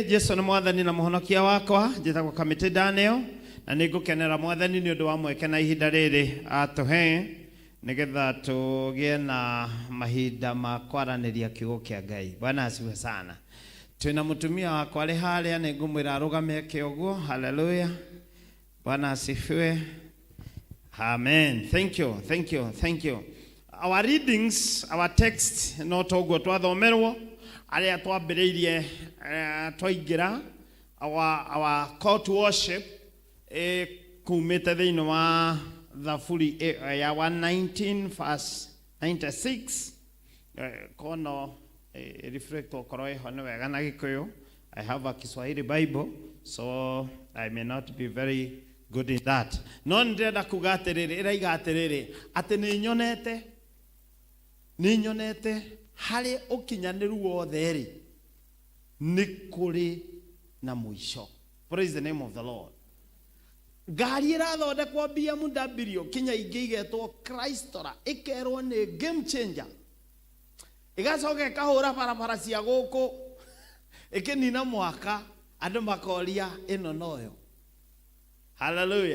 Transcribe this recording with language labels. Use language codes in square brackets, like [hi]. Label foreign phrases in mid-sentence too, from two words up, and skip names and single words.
[ki] Jesu nĩ Mwathani na mũhonokia wakwa. Njĩtagwo Kamĩtĩ Daniel na nĩngũkenera Mwathani nĩ ũndũ wa mweke na ihinda rĩrĩ atũhe nĩgetha tũgĩe na mahinda ma kwaranĩria kiugo kĩa Ngai. [sw] Bwana asifiwe sana. [ki] Twina mutumia wakwa arĩ harĩa nĩngũmwĩra arũgame kĩoguo. [sw] Hallelujah. Bwana asifiwe. Amen. [en] Thank you. our readings, our text, [ki] no toguo twathomerwo aria twambiriirie twaingira [en] our call to worship [ki] kumite thiini wa Thaburi ya 119 verse 96 kono reflect okoro eho ni wega na Gikuyu. [en] I have a Kiswahili Bible, so I may not be very good in that. [ki] No ndenda kuga atiriri iraiga atiriri ati ni nyonete hari ukinyaniru wothe ri ni kuri na muisho. [en] Praise the name of the Lord. [ki] Ngari irathondekwo BMW kinya ingi igetwo Christora ikerwo ni [en] game changer, [ki] igacoka ikahura barabara cia guku ikinina mwaka andu makoria ino noyo. Hallelujah.